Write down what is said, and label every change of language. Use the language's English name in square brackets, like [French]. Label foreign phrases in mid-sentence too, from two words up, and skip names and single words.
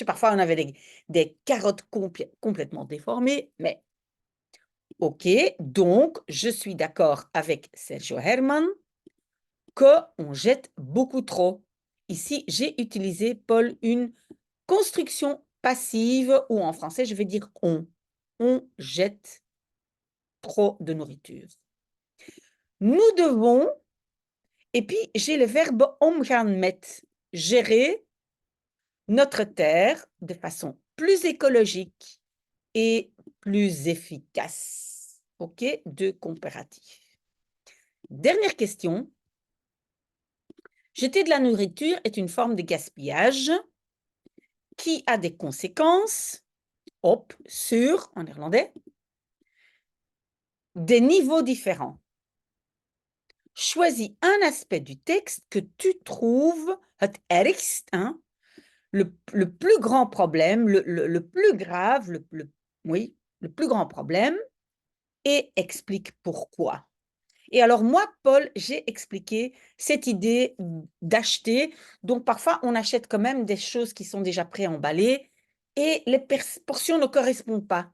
[French] Parfois, on avait des carottes complètement déformées, mais OK, donc je suis d'accord avec Sergio Herman qu'on jette beaucoup trop. Ici, j'ai utilisé, Paul, une construction passive ou en français, je vais dire on. On jette trop de nourriture. Nous devons, et puis j'ai le verbe [Dutch] omgaan met, [French] gérer notre terre de façon plus écologique et plus efficace. OK, deux comparatifs. Dernière question. Jeter de la nourriture est une forme de gaspillage qui a des conséquences sur, en néerlandais, des niveaux différents. Choisis un aspect du texte que tu trouves [Dutch] het ergst, [French] hein, le plus grand problème, le plus grave, le plus grand problème, et explique pourquoi. Et alors moi, Paul, j'ai expliqué cette idée d'acheter. Donc parfois, on achète quand même des choses qui sont déjà préemballées et les portions ne correspondent pas.